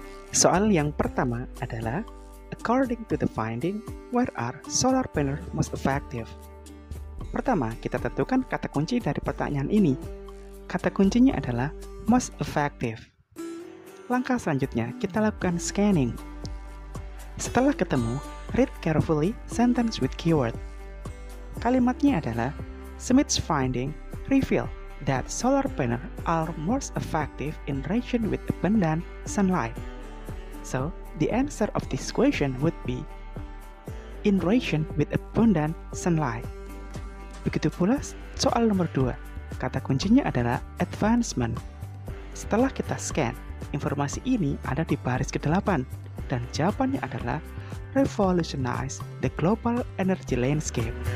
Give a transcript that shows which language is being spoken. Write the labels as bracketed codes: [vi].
[id] Soal yang pertama adalah, [en] according to the finding, where are solar panels most effective? [id] Pertama, kita tentukan kata kunci dari pertanyaan ini. Kata kuncinya adalah most effective. Langkah selanjutnya, kita lakukan scanning. Setelah ketemu, [en] read carefully sentence with keyword. [id] Kalimatnya adalah, [en] Smith's finding reveal that solar panels are most effective in region with abundant sunlight. So, the answer of this question would be in region with abundant sunlight. [id] Begitu pula soal nomor 2. Kata kuncinya adalah advancement. Setelah kita scan, informasi ini ada di baris ke-8 dan jawabannya adalah [en] revolutionize the global energy landscape.